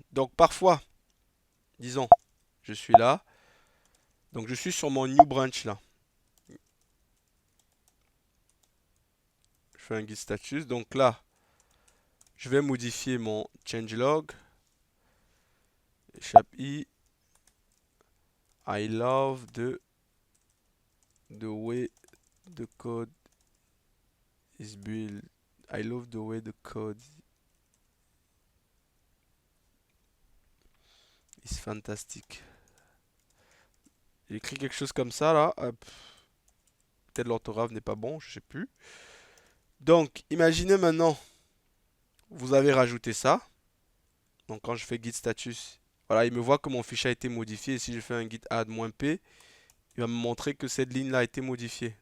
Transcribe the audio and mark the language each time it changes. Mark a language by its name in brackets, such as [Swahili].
[French] Donc parfois, disons, je suis là, donc je suis sur mon [English] new branch [French] là. Je fais un git status, donc là, je vais modifier mon changelog. [English] I love the way the code is built. I love the way the code is fantastic. [French] J'ai écrit quelque chose comme ça là. Peut-être l'orthographe n'est pas bon, je sais plus. Donc, imaginez maintenant, vous avez rajouté ça. Donc, quand je fais git status, voilà, il me voit que mon fichier a été modifié. Et si je fais un git add -p, il va me montrer que cette ligne-là a été modifiée.